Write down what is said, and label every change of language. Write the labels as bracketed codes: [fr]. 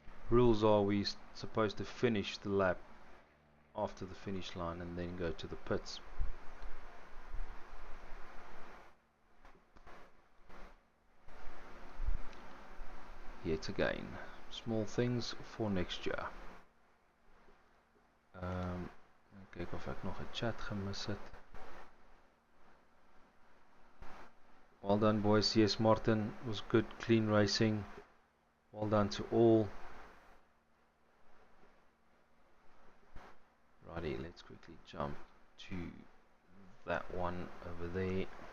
[en] Rules are we supposed to finish the lap after the finish line and then go to the pits. Yet again, small things for next year. [af] Kyk of ek nog 'n chat gemis het. [en] Well done boys. Yes, Martin was good, clean racing. Well done to all. Righty, let's quickly jump to that one over there.